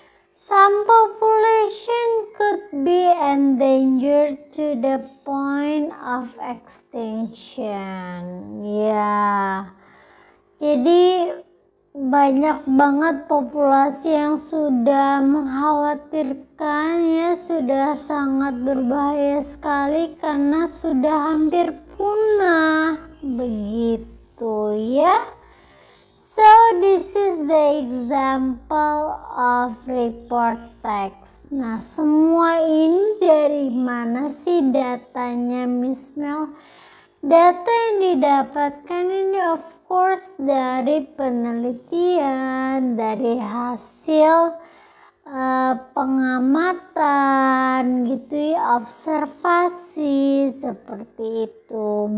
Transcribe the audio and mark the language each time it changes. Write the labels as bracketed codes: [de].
[en] Some population could be endangered to the point of extinction. [id] Ya, jadi banyak banget populasi yang sudah mengkhawatirkan ya, sudah sangat berbahaya sekali karena sudah hampir punah, begitu ya. [en] So this is the example of report text. [id] Nah, semua ini dari mana sih datanya, Miss Mel? Data yang didapatkan ini [en] of course [id] dari penelitian, dari hasil pengamatan gitu ya, observasi seperti itu.